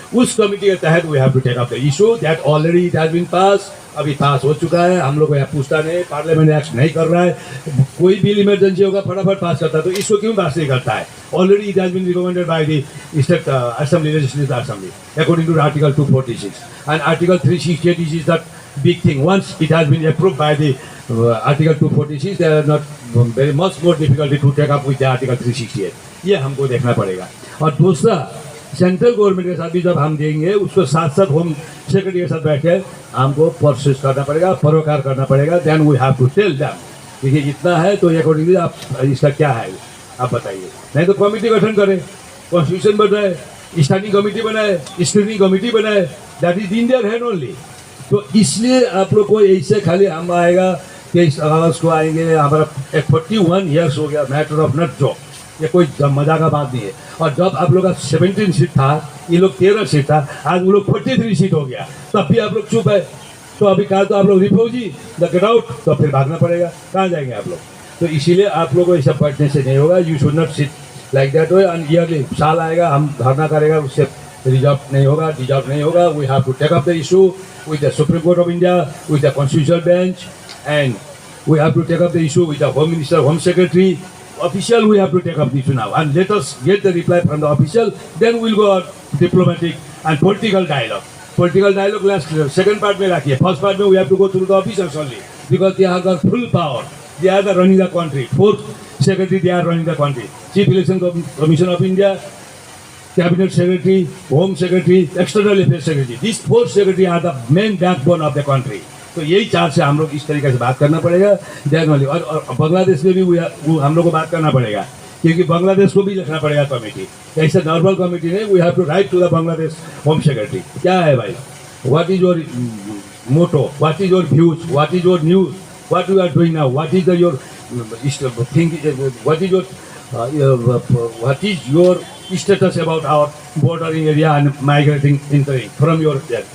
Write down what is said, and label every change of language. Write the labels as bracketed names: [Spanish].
[Hindi] उस कमिटी के तहत [English] We have to take up the issue that already it has been pass, अभी pass हो चुका है। [Hindi] हम लोग को यहाँ पूछता नहीं, पार्लियामेंट एक्ट नहीं कर रहा है। कोई बिल इमरजेंसी होगा फटाफट पास करता है, तो इसको क्यों पास नहीं करता है? [English] Already it has been recommended by the state assembly, legislative assembly, according to article 246 and article 368 is that big thing. Once it has been approved by the article 246, there are not very much more difficulty to take up with the article 368. [Hindi] ये हमको देखना पड़ेगा। और दूसरा, central government के साथ भी जब हम देंगे उसको साथ साथ होम सेक्रेटरी के साथ बैठ के हमको प्रोसेस करना पड़ेगा, परोकार करना पड़ेगा। [English] then we have to tell them [Hindi] देखिए इतना है तो अकॉर्डिंगली आप इसका क्या है आप बताइए। नहीं तो कमिटी गठन करें, कॉन्स्टिट्यूशन बनाए, स्टैंडिंग कमिटी बनाए, स्क्रूटनी कमिटी बनाए, [English] That is in their hand only. [Hindi] तो इसलिए आप लोग को ऐसे खाली हम आएगा 23 अगस्त को आएंगे, हमारा 41 ईयर्स हो गया, मैटर ऑफ नॉट जॉब, ये कोई मजा का बात नहीं है। और जब आप लोग का 17 सीट था, ये लोग 13 सीट था, आज वो लोग 43 सीट हो गया, तब भी आप लोग चुप है। तो अभी कहा तो आप लोग रिफ्यूजी द गेट आउट, तो फिर भागना पड़ेगा, कहाँ जाएंगे आप लोग? तो इसीलिए आप लोगों को ऐसा बैठने से नहीं होगा। [English] You should not sit like that way. [Hindi] And yearly साल आएगा हम धरना करेगा, उससे रिजॉल्व नहीं होगा, डिजॉल्व नहीं होगा। [English] We have to take up the issue with the supreme court of India, with the constitutional bench, and we have to take up the issue with the home minister, home secretary, official. We have to take up the issue now and let us get the reply from the official, then we'll go on diplomatic and political dialogue. Political dialogue last second part [Hindi] में रखिए, [English] first part में we have to go through the officials only because they have got full power, they are the running the country, fourth secretary they are running the country, Chief Election Commission of India, Cabinet Secretary, Home Secretary, External Affairs Secretary, these four secretary are the main backbone of the country. [Hindi] तो यही चार से हम लोग इस तरीके से बात करना पड़ेगा देन वाली। और बांग्लादेश में भी वो हम लोग को बात करना पड़ेगा, क्योंकि बांग्लादेश को भी लिखना पड़ेगा कमेटी, ऐसे नॉर्मल कमेटी नहीं। [English] we have to right to the Bangladesh home secretary, [Hindi] क्या है भाई, [English] What is your motto, what is your views, what is your news, what you are doing now, what is your thing, what is your status about our bordering area and migrating entering from your there.